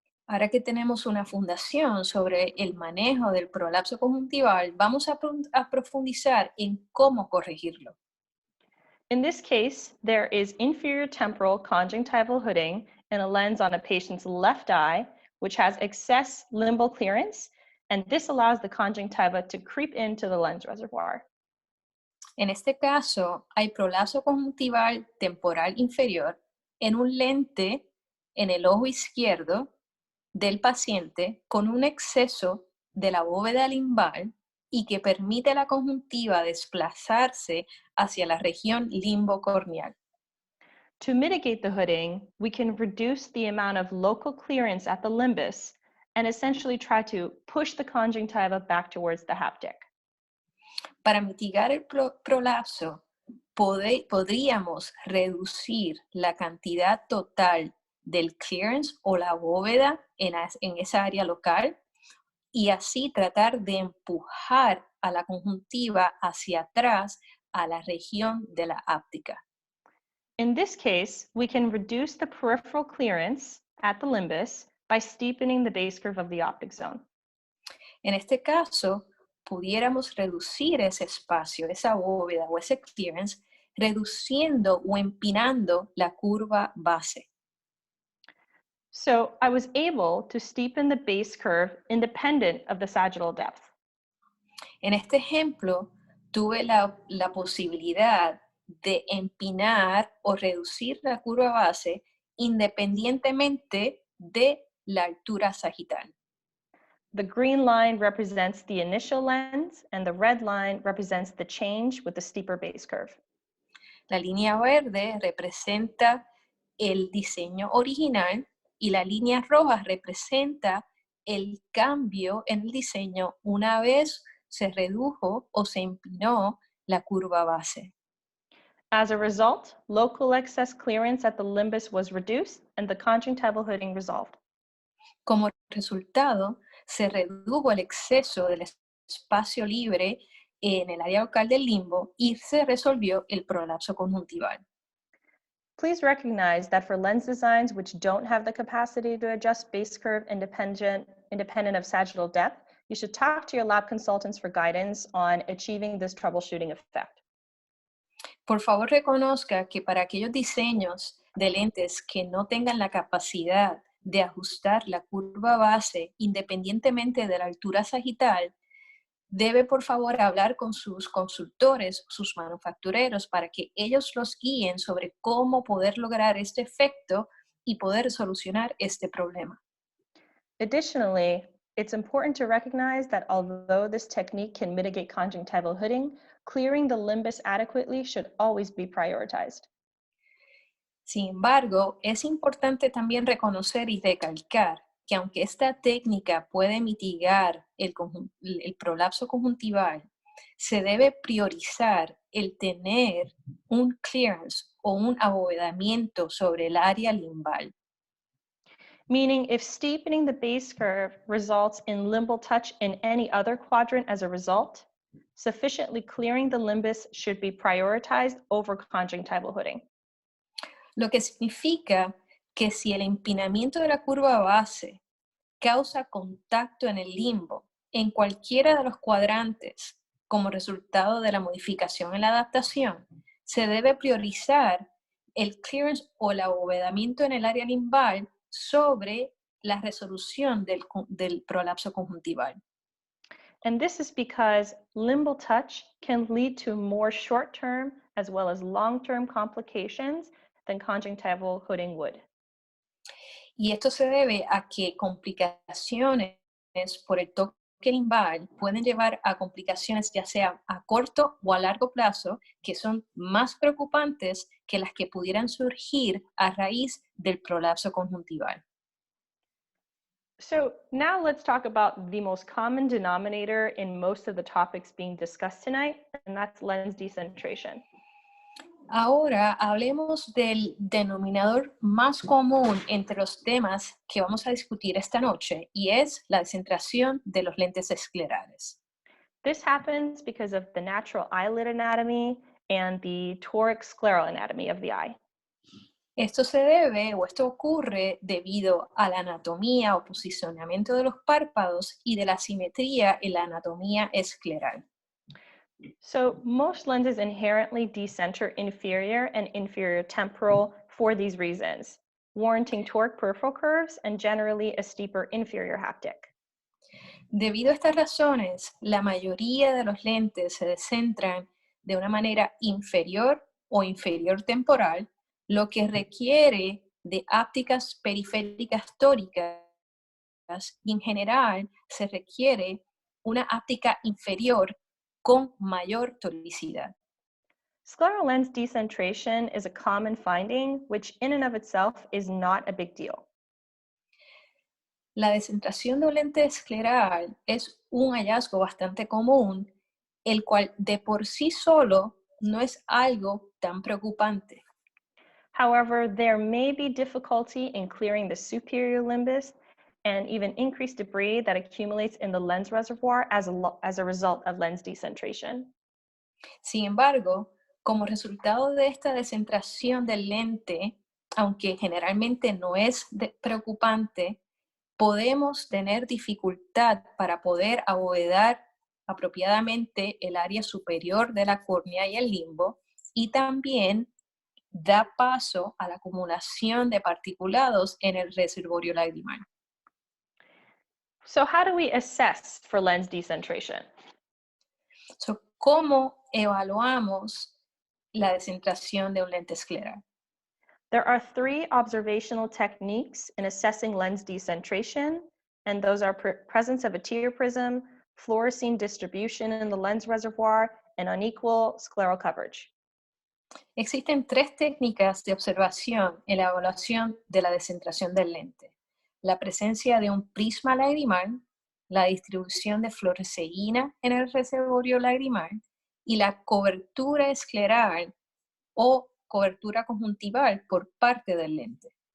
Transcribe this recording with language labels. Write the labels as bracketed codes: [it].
[es] Ahora que tenemos una fundación sobre el manejo del prolapso conjuntival, vamos a profundizar en cómo corregirlo. [en] In this case, there is inferior temporal conjunctival hooding in a lens on a patient's left eye, which has excess limbal clearance, and this allows the conjunctiva to creep into the lens reservoir. [es] En este caso, hay prolapso conjuntival temporal inferior en un lente en el ojo izquierdo del paciente con un exceso de la bóveda limbal y que permite a la conjuntiva desplazarse hacia la región limbocorneal. [en] To mitigate the hooding, we can reduce the amount of local clearance at the limbus and essentially try to push the conjunctiva back towards the haptic. [es] Para mitigar el prolapso, podríamos reducir la cantidad total del clearance o la bóveda en esa área local y así tratar de empujar a la conjuntiva hacia atrás a la región de la áptica. [en] In this case, we can reduce the peripheral clearance at the limbus by steepening the base curve of the optic zone. [es] En este caso, pudiéramos reducir ese espacio, esa bóveda o ese clearance, reduciendo o empinando la curva base. [en] So I was able to steepen the base curve independent of the sagittal depth. [es] En este ejemplo, tuve la posibilidad de empinar o reducir la curva base independientemente de la altura sagital. [en] The green line represents the initial lens, and the red line represents the change with the steeper base curve. [es] La línea verde representa el diseño original y la línea roja representa el cambio en el diseño una vez se redujo o se empinó la curva base. [en] As a result, local excess clearance at the limbus was reduced and the conjunctival hooding resolved. [es] Como resultado, se redujo el exceso del espacio libre en el área local del limbo y se resolvió el prolapso conjuntival. [en] Please recognize that for lens designs which don't have the capacity to adjust base curve independent of sagittal depth, you should talk to your lab consultants for guidance on achieving this troubleshooting effect. [es] Por favor, reconozca que para aquellos diseños de lentes que no tengan la capacidad de ajustar la curva base independientemente de la altura sagital, debe por favor hablar con sus consultores, sus manufactureros, para que ellos los guíen sobre cómo poder lograr este efecto y poder solucionar este problema. [en] Additionally, it's important to recognize that although this technique can mitigate conjunctival hooding, clearing the limbus adequately should always be prioritized. [es] Sin embargo, es importante también reconocer y recalcar que aunque esta técnica puede mitigar el prolapso conjuntival, se debe priorizar el tener un clearance o un abovedamiento sobre el área limbal. [en] Meaning if steepening the base curve results in limbal touch in any other quadrant as a result, sufficiently clearing the limbus should be prioritized over conjunctival hooding. [es] Lo que significa que si el empinamiento de la curva base causa contacto en el limbo en cualquiera de los cuadrantes como resultado de la modificación en la adaptación, se debe priorizar el clearance o el abovedamiento en el área limbal sobre la resolución del prolapso conjuntival. [en] And this is because limbal touch can lead to more short-term as well as long-term complications than conjunctival hooding would. [es] Y esto se debe a que complicaciones por el toque limbal pueden llevar a complicaciones ya sea a corto o a largo plazo que son más preocupantes que las que pudieran surgir a raíz del prolapso conjuntival. [en] So now let's talk about the most common denominator in most of the topics being discussed tonight, and that's lens decentration. [es] Ahora hablemos del denominador más común entre los temas que vamos a discutir esta noche y es la descentración de los lentes esclerales. [en] This happens because of the natural eyelid anatomy and the toric scleral anatomy of the eye. [es] Esto se debe o esto ocurre debido a la anatomía o posicionamiento de los párpados y de la simetría en la anatomía escleral. [en] So most lenses inherently decenter inferior and inferior temporal for these reasons, warranting toric peripheral curves and generally a steeper inferior haptic. [es] Debido a estas razones, la mayoría de los lentes se descentran de una manera inferior o inferior temporal, lo que requiere de ápticas periféricas tóricas y en general se requiere una áptica inferior con mayor toricidad. [en] Scleral lens decentration is a common finding, which in and of itself is not a big deal. [es] La descentración de un lente escleral es un hallazgo bastante común, el cual de por sí solo no es algo tan preocupante. [en] However, there may be difficulty in clearing the superior limbus and even increased debris that accumulates in the lens reservoir as a result of lens decentration. [es] Sin embargo, como resultado de esta descentración del lente, aunque generalmente no es preocupante, podemos tener dificultad para poder abovedar apropiadamente el área superior de la córnea y el limbo, y también da paso a la acumulación de particulados en el reservorio lagrimal. [en] So how do we assess for lens decentration? [es] So, ¿cómo evaluamos la descentración de un lente escleral? [en] There are three observational techniques in assessing lens decentration, and those are presence of a tear prism, fluorescein distribution in the lens reservoir, and unequal scleral coverage. [es] Existen tres técnicas de observación en la evaluación de la descentración del lente: la presencia de un prisma lagrimal, la distribución de fluoresceína en el reservorio lagrimal y la cobertura escleral o cobertura conjuntival por parte del lente.